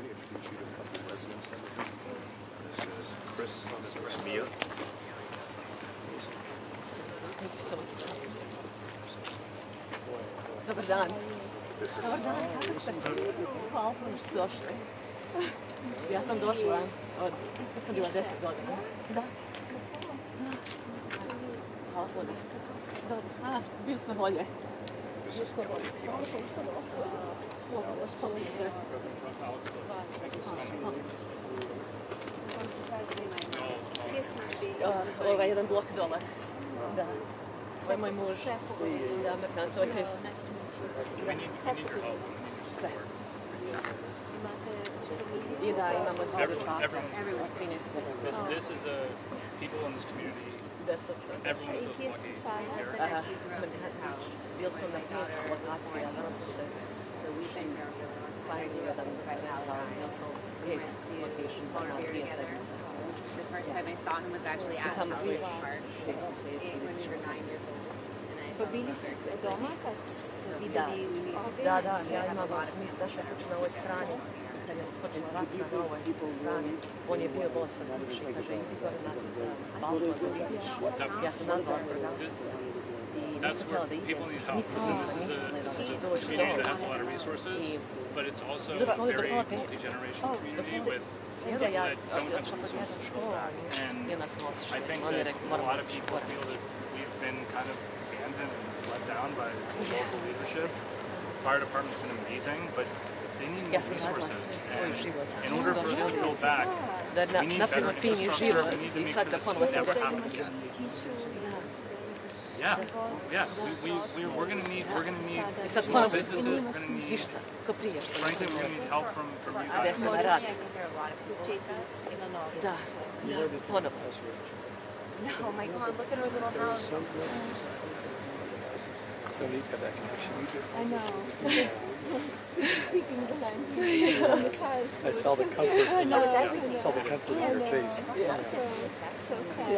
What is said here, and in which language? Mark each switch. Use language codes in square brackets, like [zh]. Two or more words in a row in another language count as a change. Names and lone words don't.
[en] introduce you to a couple of residents that live here. This is Chris and Mia. Thank you so much. [bs] Dobar dan. Dobar dan, kako ste? Hvala što ste došli. Ja sam došla od, kad sam bila 10 godina. Da. Hvala puno. Bilo sve bolje. Bilo sve bolje. Hvala što ste. Ovaj jedan blok dole. Da. Ovo je moj muž. Da, Amerikan, to je Chris. Sve. I da, imamo dva dječaka. 13. [en] This is a people in this community. Everyone feels lucky to be here. [bs] Bili smo na 5 lokacija, danas smo se finally jedan Nilsson gate location na 2 sedmice. [en] The first time I saw him was actually at Pacific Palisades when we were 9 years old. [bs] Pa bili ste doma kad ste vidjeli ovdje? Da, ja imam naša kuća na ovoj strani. Kad je počela rat na ovoj strani, on je bio bosan kući. Kaže, idi gore na balkon da vidiš. Ja sam nazvala proglasce. [en] That's where people need help. This is a community that has a lot of resources, but it's also a very multi-generational community with that don't have some social back. And I think that a lot of people feel that we've been kind of abandoned and let down by local leadership. Fire department's been amazing, but they need more resources. And in order for us to build back, we need better infrastructure. We need to make sure this never happens again. Yeah. We're gonna need small businesses. We're gonna need, frankly, we're gonna need help from you guys. [bs] Da, ponovo. [en] No, my God, look at our little house. So neat to have that connection. I know. Speaking the language from the child. I saw the comfort. I know, it's everything. I saw the comfort in your face. So sad.